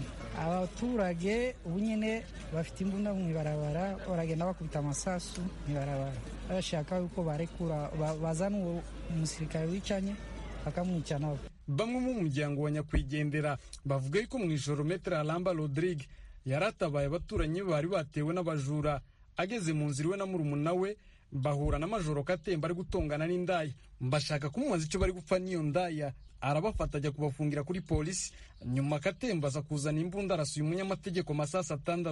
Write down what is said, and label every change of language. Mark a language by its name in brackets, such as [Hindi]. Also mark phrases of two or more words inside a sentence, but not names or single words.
[Rundi] Abaturage ubu nyene bafite imbunda mw'ibarabara, baragenda bakubita amasasu mw'ibarabara. Bashaka yuko barekura bazana uwo umusirikare wicanye bakamwica nabo. [Kinyarwanda] Bamwe mu muryango wa nyakwigendera bavuga yuko mu ijoro Maître Alamba Rodrigue yaratabaye abaturanyi bari batewe n'abajura. Ageze mu nzira we na murumuna we bahura na Majoro Katemba ari gutongana n'indaya. Mbashaka kumubaza icyo bari gupfa n'iyo ndaya, arabafata ajya kubafungira kuri polisi. Nyuma Katemba aza kuzana imbunda arasuye umunyamategeko masasa 6.